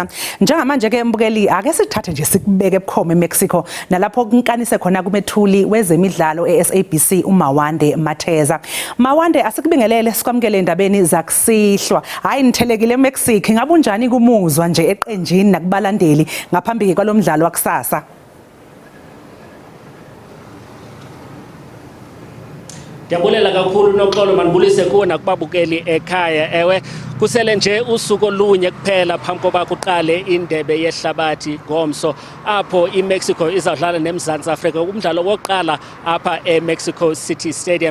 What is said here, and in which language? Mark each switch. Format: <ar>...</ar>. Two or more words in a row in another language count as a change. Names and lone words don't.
<zu>Njengamanje ke embukeli ake sithathe nje sikubeke ebukhoma eMexico nalapho kunkanise khona kumethuli wezemidlalo eSABC uMawande Matheza. Mawande asikubingelele sikwamukele endabeni zakusihlwa. Hayi nithelekile eMexico ngabe unjani kumuzwa nje eqenjini nakubalandeli ngaphambi kwalomdlalo wakusasa?</zu> <xh>Ndiyabulela kakhulu noxolo manibulise kuwe nakubabukeli ekhaya. Ewe kusele nje usuku olunye kuphela phambi koba kuqale indebe yehlabathi ngomso apho iMexico izawudlala neMzantsi Afrika umdlalo wokuqala apha eMexico City Stadium.</xh>